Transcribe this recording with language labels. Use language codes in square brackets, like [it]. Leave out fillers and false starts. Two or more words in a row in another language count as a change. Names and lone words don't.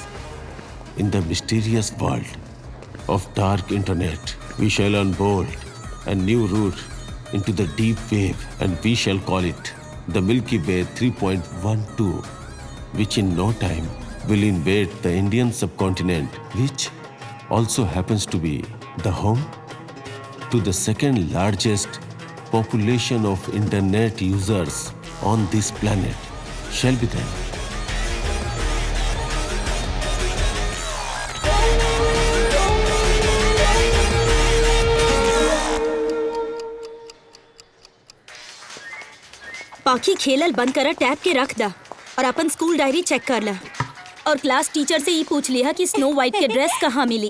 [en] In the mysterious world of dark internet, we shall unbolt a new route into the deep wave, and we shall call it the Milky Way 3.12, which in no time will invade the Indian subcontinent, which also happens to be the home to the second largest population of internet users on this planet. Shall we then? [bho] पाखी खेलल बंद करा, टैब के रख दा और अपन स्कूल डायरी चेक कर ला और क्लास टीचर से ये पूछ लिया कि स्नो वाइट के ड्रेस कहाँ मिली।